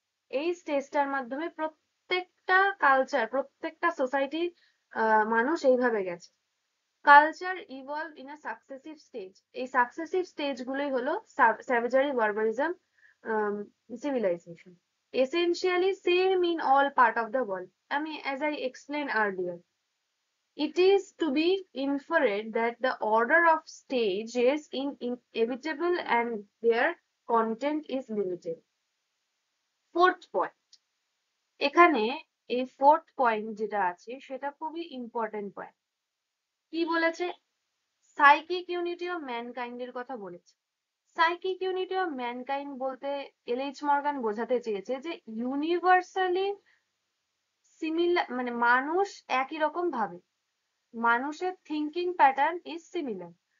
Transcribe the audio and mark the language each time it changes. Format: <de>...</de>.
<bn>এই স্টেজটার মাধ্যমে প্রত্যেকটা কালচার, প্রত্যেকটা সোসাইটির মানুষ এইভাবে গেছে।</bn> <en>culture evolve in a successive stage,</en> <bn>এই সাকসেসিভ স্টেজ গুলোই হলো</bn> <en>Savagery, barbarism, civilization, essentially same in all part of the world. I mean, as I explained earlier, it is to be inferred that the order of stage is inevitable and their content is limited. Fourth point,</en> <bn>এখানে এই fourth point যেটা আছে সেটা খুবই important point. কি বলেছে, psychic unity of mankind এর কথা বলেছে। সাইকিক ইউনিটি অফ ম্যানকাইন্ড বলতে এলএইচ মর্গান বোঝাতে চেয়েছে যে ইউনিভার্সালি সিমিলার, মানে মানুষ একই রকম ভাবে, মানুষের</bn> <en>Thinking pattern is similar.</en>